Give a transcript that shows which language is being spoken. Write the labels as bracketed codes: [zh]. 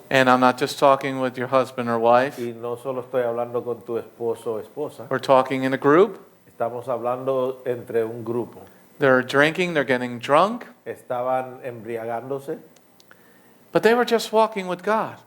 [en] And I'm not just talking with your husband or wife. [es] Y no solo estoy hablando con tu esposo o esposa, [en] We're talking in a group. [es] estamos hablando entre un grupo. [en] They're drinking, they're getting drunk, [es] Estaban embriagándose, [en] but they were just walking with God.